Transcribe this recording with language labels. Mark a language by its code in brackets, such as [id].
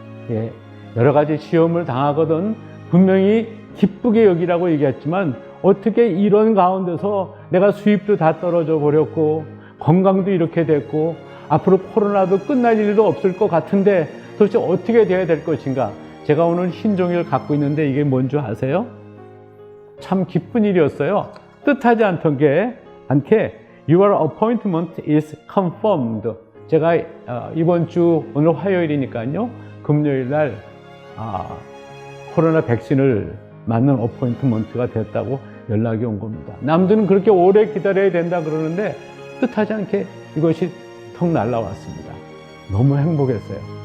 [ko] 예, 여러 가지 시험을 당하거든 분명히 기쁘게 여기라고 얘기했지만 어떻게 이런 가운데서 내가 수입도 다 떨어져 버렸고 건강도 이렇게 됐고 앞으로 코로나도 끝날 일도 없을 것 같은데 도대체 어떻게 돼야 될 것인가? 제가 오늘 흰 종이를 갖고 있는데 이게 뭔지 아세요? 참 기쁜 일이었어요. 뜻하지 않게 [en] Your appointment is confirmed. [ko] 제가 이번 주 오늘 화요일이니까요. 금요일 날 코로나 백신을 맞는 어포인트먼트가 됐다고 연락이 온 겁니다. 남들은 그렇게 오래 기다려야 된다 그러는데 뜻하지 않게 이것이 턱 날라왔습니다. 너무 행복했어요.